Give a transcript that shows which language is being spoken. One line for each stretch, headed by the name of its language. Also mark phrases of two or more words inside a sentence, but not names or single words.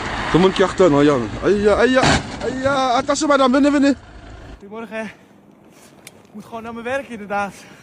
French: Tout le monde cartonne, regarde. Aïe, aïe, aïe, attention madame, venez, venez.
Dutch: Goedemorgen. Ik moet gewoon naar mijn werk inderdaad.